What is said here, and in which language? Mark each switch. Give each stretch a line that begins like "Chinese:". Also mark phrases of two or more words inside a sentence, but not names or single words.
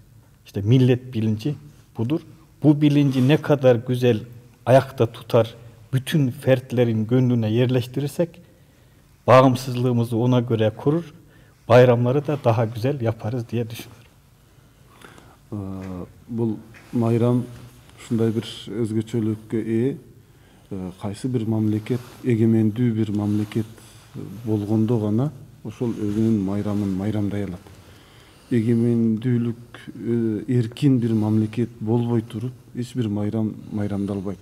Turkish: İşte millet bilinci budur. Bu bilinci ne kadar güzel ayakta tutar, bütün fertlerin gönlüne yerleştirirsek, bağımsızlığımızı ona göre korur, bayramları da daha güzel yaparız diye düşünüyorum.
Kyrgyz: Бұл майрам ушундай бир өзгөчөлүккө ээ, кайсы бир мамлекет эгемендүү бир мамлекет болгондо гана ошол өзүнүн майрамын майрамдай алат. Эгемендүүлүк эркин бир мамлекет болбой туруп эч бир майрам майрамдалбайт.